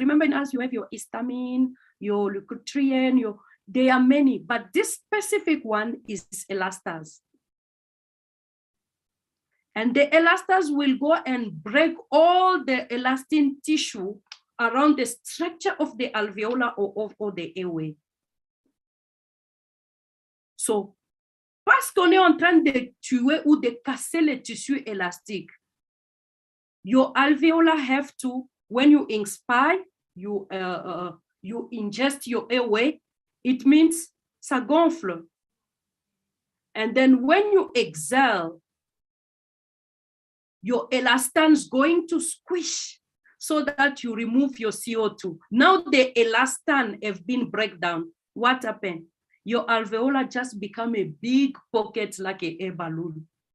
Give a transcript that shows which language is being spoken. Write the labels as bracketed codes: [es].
[en] Remember, as you have your histamine, your leukotriene, there are many, but this specific one is elastase. And the elastase will go and break all the elastin tissue around the structure of the alveolar or the airway. [fr] So, parce qu'on est en train de tuer ou de casser les tissus élastiques, [en] your alveolar have to, when you inspire, you ingest your airway, it means [fr] ça gonfle. [en] And then when you exhale, your elastin is going to squish so that you remove your CO2. Now the elastin have been break down. What happened? Your alveolar just become a big pocket like an air balloon.